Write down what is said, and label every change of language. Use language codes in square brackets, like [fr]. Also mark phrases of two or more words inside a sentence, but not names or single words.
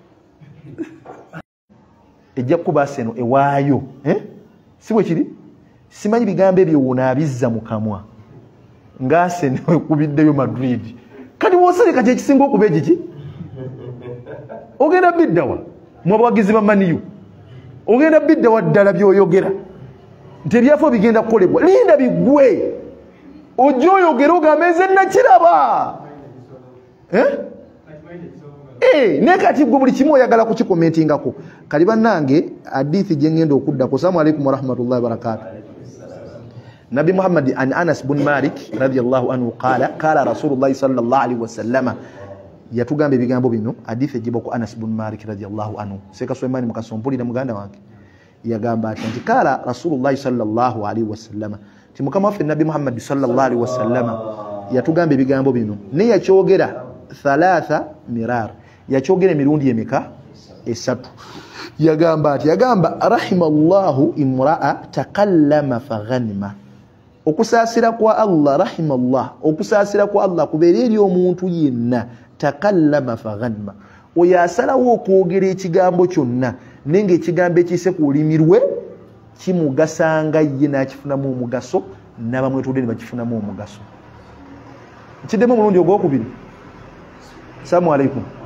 [lg] ejja kukuba Arsenal ewaayo si bwe kiri simanyi bigambo ebyo wona abizza mu kamwa nga Arsenal ekubiddeyo Madrid kati wosirika kyekisinga okuba ekiki ogenda biddawa mu abawagizi ba maniyu ogenda biddawa ddala by'oyogera nti ebyafo bigenda kukolebwa linda biggwe ojja oyogera ogamba nze nakiraba naye kati gwe buli kimu oyagala kukikomentingako kali bannange hadithi gye ngenda okuddako [ar] السلام عليكم ورحمة الله وبركاته [lg] Nabi Muhammad [ar] عن أنس بن مالك رضي الله عنه قال رسول الله صلى الله عليه وسلم [lg] yatugamba ebigambo bino hadithi egiba ku Anas bin Malik [ar] رضي الله عنه [lg] Seka Suleimani mukasompulira muganda wange yagamba ati qala [ar] رسول الله صلى الله عليه وسلم [lg] ti mukama waffe Nabi Muhammad [ar] صلى الله عليه وسلم [lg] yatugamba ebigambo bino ne yakyogera [ar] ثلاث مرار [lg] yakyogera emirundi emeka esatu yagamba [ar] رحم الله امرأ تكلم فغنم [lg] okusaasira kwa Allah rahimallah okusaasira kwa Allah kubeera eri omuntu yenna [ar] تكلم فغنم [lg] oyo asalawo okwogera ekigambo kyonna nenge ekigambo ekiyise ku lulimi lwe kimugasanga ye n'akifunamu omugaso n'abamwetudde ne bakifunamu omugaso kiddemu omulundi ogwokubiri [ar] السلام عليكم